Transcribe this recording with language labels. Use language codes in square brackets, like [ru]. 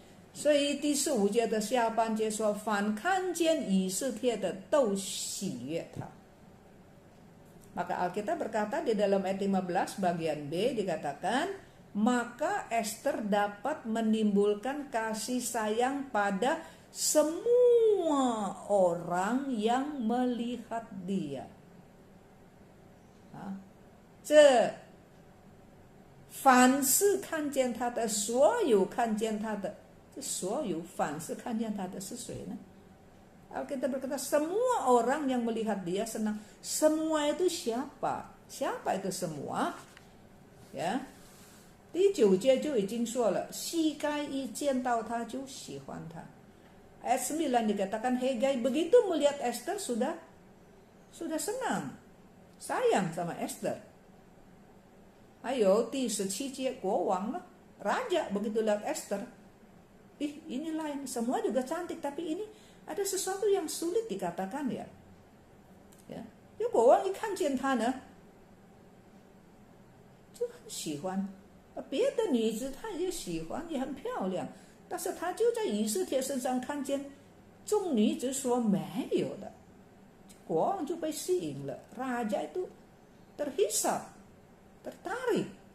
[zh] 所以第15节的下半节说，凡看见以斯帖的都喜悦他。 [id] Maka Alkitab berkata di dalam ayat 15 bagian B dikatakan, maka Esther dapat menimbulkan kasih sayang pada semua orang yang melihat dia. [zh] 凡是看见他的，所有看见他的这所有凡是看见他的是谁呢？ [id] Alkitab berkata semua orang yang melihat dia senang. Semua itu siapa? Siapa itu semua? [zh] Ya, 第9节就已经说了，膝盖一见到他就喜欢他。 [id] Ayat 9 dikatakan Hegai begitu melihat Esther sudah senang, sayang sama Esther. Ayo [zh] 第17节国王了， [id] raja begitu lihat Esther, ini lain, semua juga cantik tapi ini ada sesuatu yang sulit dikatakan ya. [zh] 因为国王一看见他呢，就很喜欢。别的女子她也喜欢，也很漂亮，但是她就在以斯帖身上看见众女子所没有的，国王就被吸引了。 [id] Raja itu terhisap, tertarik.